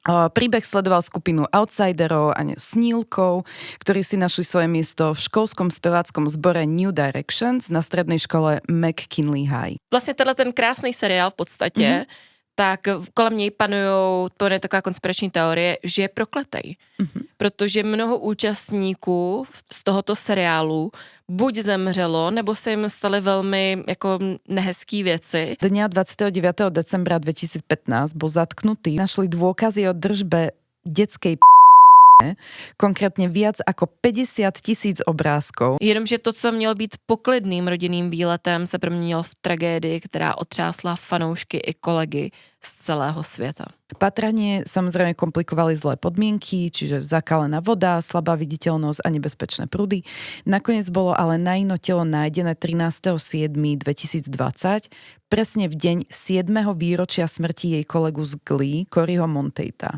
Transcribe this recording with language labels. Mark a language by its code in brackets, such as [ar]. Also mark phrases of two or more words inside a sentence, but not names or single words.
[sk] Príbeh sledoval skupinu outsiderov a snílkov, ktorí si našli svoje miesto v školskom speváckom zbore New Directions na strednej škole McKinley High. [cs] Vlastně tenhle ten krásný seriál v podstatě, tak kolem něj panuje taková konspirační teorie, že je prokletej. Protože mnoho účastníků z tohoto seriálu buď zemřelo, nebo se jim staly velmi jako nehezký věci. [sk] Dňa 29. decembra 2015 bol zatknutý. Našli dôkazy o držbe detskej konkrétně viac ako 50 000 obrázkov. [cs] Jenomže to, co mělo být poklidným rodinným výletem, se proměnilo v tragédii, která otřásla fanoušky i kolegy z celého světa. [sk] Patranie samozrejme komplikovali zlé podmienky, čiže zakalená voda, slabá viditeľnosť a nebezpečné prúdy. Nakoniec bolo ale Naino telo nájdené 13.7.2020, presne v deň 7. výročia smrti jej kolegu z Glee, Coryho Monteita.